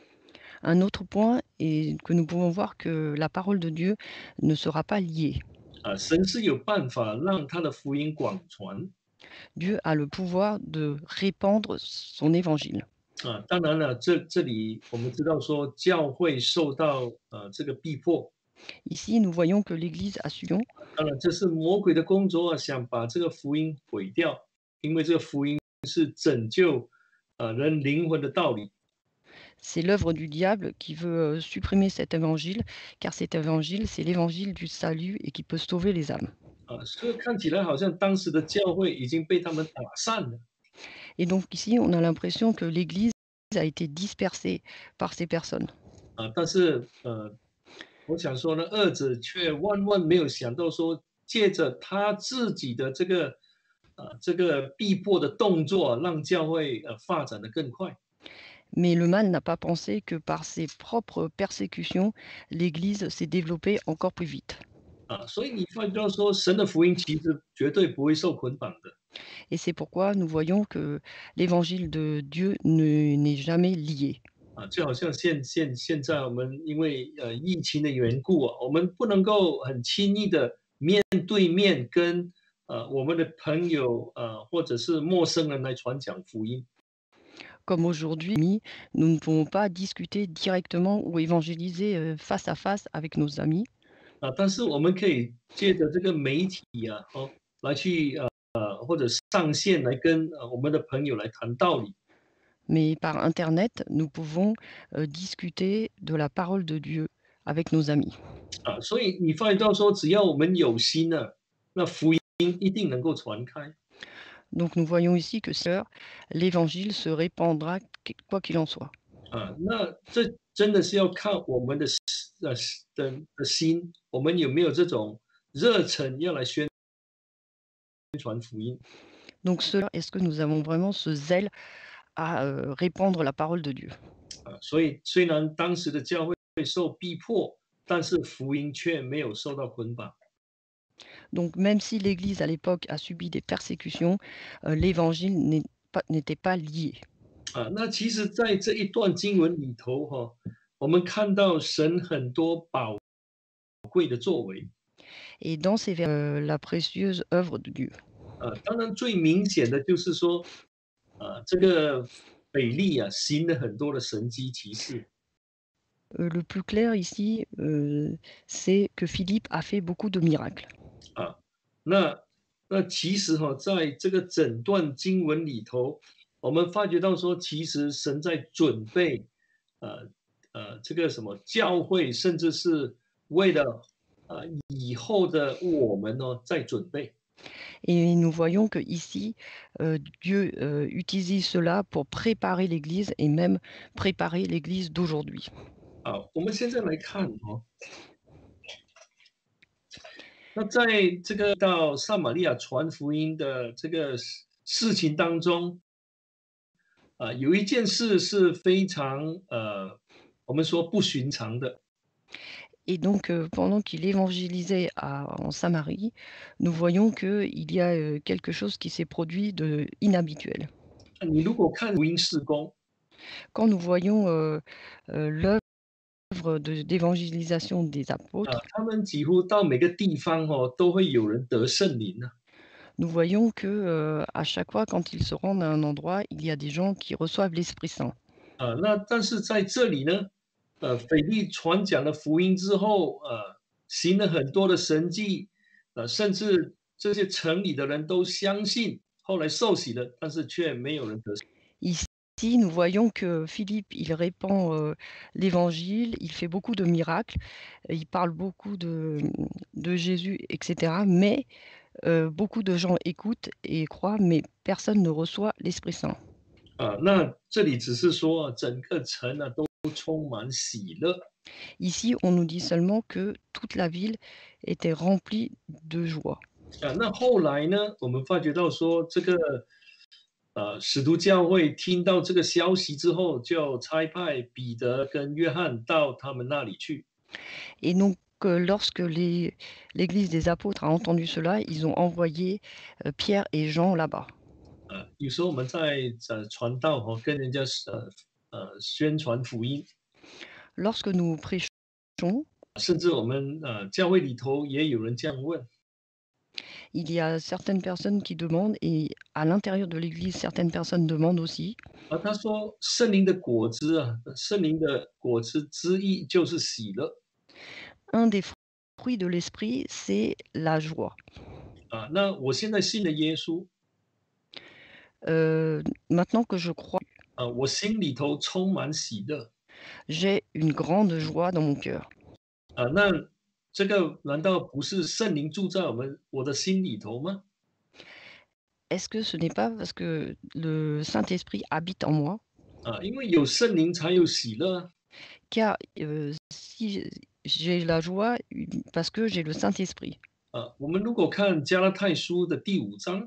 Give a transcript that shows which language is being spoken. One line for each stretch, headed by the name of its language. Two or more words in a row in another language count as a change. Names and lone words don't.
French: Un autre point est que nous pouvons voir que la parole de Dieu ne sera pas liée.
Chinese: 神是有办法让他的福音广传。
French: Dieu a le pouvoir de répandre son évangile.
Chinese: 当然了，这里我们知道说，教会受到这个逼迫。
French: Ici, nous voyons que l'Église a Sion,
Chinese: 当然，这是魔鬼的工作想把这个福音毁掉，因为这个福音是拯救人灵魂的道理。
French: c'est l'œuvre du diable qui veut supprimer cet évangile, car cet évangile, c'est l'évangile du salut et qui peut sauver les âmes.
Chinese: 所以看起来好像当时的教会已经被他们打散了。
French: Et donc ici, on a l'impression que l'Église a été dispersée par ces personnes.
Chinese: 但是我想说呢，二者却万万没有想到说，借着他自己的这个逼迫的动作，让教会发展的更快。
French: Mais le mal n'a pas pensé que par ses propres persécutions, l'Église s'est développée encore plus vite.
Chinese: 所以你发觉到说，神的福音其实绝对不会受捆绑的。
French: Et c'est pourquoi nous voyons que l'évangile de Dieu n'est jamais lié.
Chinese: 就好像现在我们因为疫情的缘故我们不能够很轻易的面对面跟我们的朋友或者是陌生人来传讲福音。
French: Comme aujourd'hui, nous ne pouvons pas discuter directement ou évangéliser face à face avec nos amis,
Chinese: 但是我们可以借着这个媒体来去或者上线来跟我们的朋友来谈道理。
French: mais par Internet, nous pouvons discuter de la parole de Dieu avec nos amis.
Chinese: 所以你发觉到说，只要我们有心了，那福音一定能够传开。
French: Donc nous voyons ici que l'évangile se répandra quoi qu'il en soit.
Chinese: 那这真的是要看我们的心，我们有没有这种热忱要来宣传福音。
French: Donc cela, est-ce que nous avons vraiment ce zèle à répandre la parole de Dieu?
Chinese: 所以虽然当时的教会受逼迫，但是福音却没有受到捆绑。
French: Donc même si l'Église à l'époque a subi des persécutions, l'évangile n'était pas lié.
Chinese: 那其实在这一段经文里头我们看到神很多宝贵的作为。
French: Et dans ces vers, la précieuse œuvre de Dieu.
Chinese: 当然最明显的就是说，这个腓力行了很多的神迹奇事。
French: Le plus clair ici, c'est que Philippe a fait beaucoup de miracles.
Chinese: 啊，那其实在这个整段经文里头，我们发觉到说，其实神在准备，呃这个什么教会，甚至是为了以后的我们在准备。
French: Et nous voyons que ici, Dieu utilise cela pour préparer l'Église et même préparer l'Église d'aujourd'hui.
Chinese: 我们现在来看那在这个到撒玛利亚传福音的这个事情当中，有一件事是非常我们说不寻常的。
French: Et donc, pendant qu'il évangélisait en Samarie, nous voyons qu'il y a quelque chose qui s'est produit de inhabituel.
Chinese: 你如果看福音事工，
French: Quand nous voyons l'œuvre d'évangélisation des apôtres,
Chinese: 他们几乎到每个地方都会有人得圣灵
French: nous voyons que à chaque fois, quand ils se rendent à un endroit, il y a des gens qui reçoivent l'Esprit Saint.
Chinese: 那但是在这里呢，腓力传讲了福音之后，行了很多的神迹，甚至这些城里的人都相信，后来受洗了，但是却没有人得圣。
French: Ici, nous voyons que Philippe, il répand l'évangile, il fait beaucoup de miracles, il parle beaucoup de Jésus, etc. Mais beaucoup de gens écoutent et croient, mais personne ne reçoit l'Esprit Saint.
Chinese: 那这里只是说整个城都充满喜乐。
French: Ici, on nous dit seulement que toute la ville était remplie de joie.
Chinese: 那后来呢，我们发觉到说这个使徒教会听到这个消息之后，就差派彼得跟约翰到他们那里去。
French: Et donc, lorsque l'Église des apôtres a entendu cela, ils ont envoyé Pierre et Jean là-bas.
Chinese: 有时候我们在传道跟人家宣传福音，
French: Lorsque nous prêchons,
Chinese: 甚至我们教会里头也有人这样问。
French: il y a certaines personnes qui demandent et à l'intérieur de l'Église, certaines personnes demandent aussi.
Chinese: 他说圣灵的果子圣灵的果子之一就是喜乐。
French: Un des fruits de l'esprit, c'est la joie.
Chinese: 那我现在信了耶稣，
French: Maintenant que je crois,
Chinese: 我心里头充满喜乐。
French: j'ai une grande joie dans mon cœur.
Chinese: 那这个难道不是圣灵住在我的心里头吗？
French: Est-ce que ce n'est pas parce que le Saint-Esprit habite en moi?
Chinese: 因为有圣灵才有喜乐。
French: Car si j'ai la joie parce que j'ai le Saint-Esprit.
Chinese: 我们如果看加拉太书的第5章，